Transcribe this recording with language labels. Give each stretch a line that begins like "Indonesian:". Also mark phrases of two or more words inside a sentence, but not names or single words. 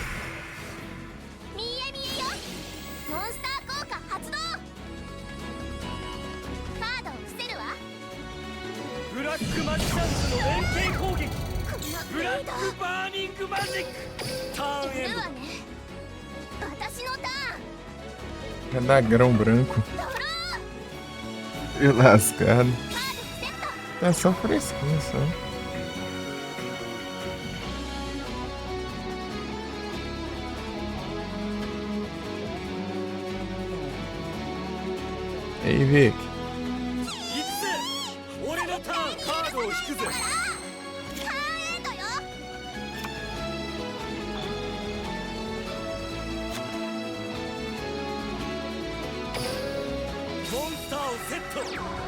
Japanese: 見え見えよ、モンスター効果発動。カードを伏せるわ。ブラックマジシャンズの連携攻撃。このブラックバーニングマジック。ターンエンド。やるわね。私のタ
Portuguese: Já dá grão branco.
Japanese: ーン。ドロー。
Portuguese: E lascado.
Japanese: カードセット。
Portuguese: É só fresquinho, só. Ei, Vic.
Japanese: いくぜ俺のターン。カードを引くぜ。ターンエンドよ。モンスターをセット。